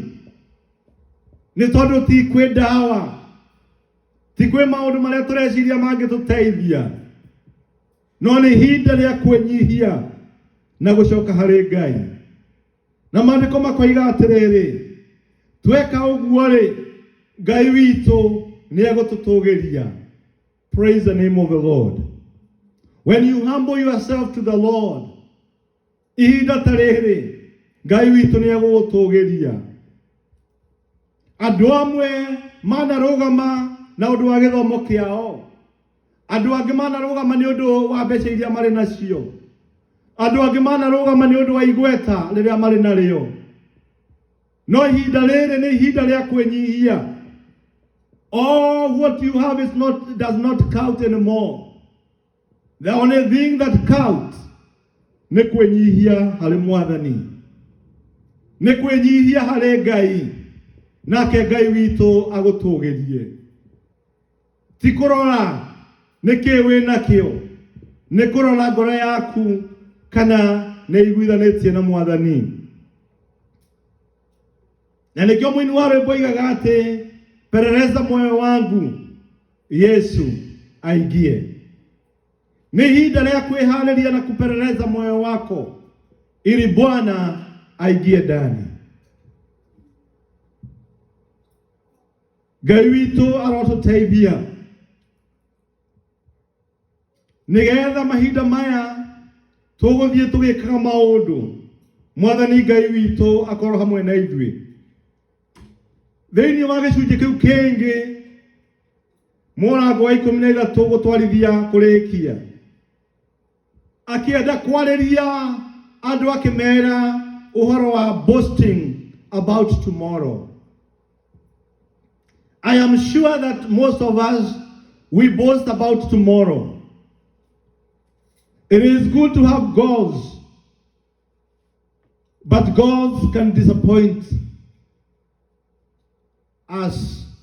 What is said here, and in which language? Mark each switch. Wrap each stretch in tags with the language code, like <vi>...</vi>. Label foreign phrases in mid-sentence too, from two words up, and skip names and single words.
<ki>Nĩ tondũ ti kwĩ ndawa, ti kwĩ maũndũ marĩa tũreciria mangĩtũteithia, no nĩ ihinda rĩa kwĩnyihia na gũcoka harĩ Ngai. Na maandĩko makoiga atĩrĩrĩ, tweka ũguo-rĩ, Ngai witũ nĩ egũtũtũgĩria.</ki> <en>Praise the name of the Lord. When you humble yourself to the Lord,</en> <ki>ihinda ta rĩrĩ, Ngai witũ nĩ egũgũtũgĩria. Andũ amwe manarũgama na ũndũ wa gĩthomo kĩao, andũ angĩ manarũgama nĩ ũndũ wa mbeca iria marĩ nacio, andũ angĩ manarũgama nĩ ũndũ wa igweta rĩrĩa marĩ narĩo. No ihinda rĩrĩ nĩ ihinda rĩa kwĩnyihia.</ki> <en>All what you have does not count anymore. The only thing that counts</en> <ki>nĩ kwĩnyihia harĩ Mwathani, nĩ kwĩnyihia harĩ Ngai, nake Ngai witũ agũtũgĩrie. Ti kũrora nĩkĩ wĩ nakĩo, nĩ kũrora ngoro yaku kana nĩ iguithanĩtie na Mwathani. Na nĩkĩo mũini wa rwĩmbo oigaga atĩ,</ki> <sw>perereza moyo wangu Yesu aingie.</sw> <ki>Ni ihinda rĩa kwĩharĩria na</ki> <sw>kuperereza moyo wako ili Bwana aingie ndani.</sw> <ki>Ngai witũ arotũteithia nĩgetha mahinda maya tũgũthiĩ tũgĩkaga maũndũ, Mwathani Ngai witũ akorwo hamwe na ithuĩ. Thĩinĩ wa gĩcunjĩ kĩu kĩngĩ, mũrango wa 13 gũtwarithia kũrĩkia, akĩenda kwarĩria andũ akĩmera ũhoro wa</ki> <en>boasting about tomorrow. I am sure that most of us, we boast about tomorrow. It is good to have goals, but goals can disappoint us.</en>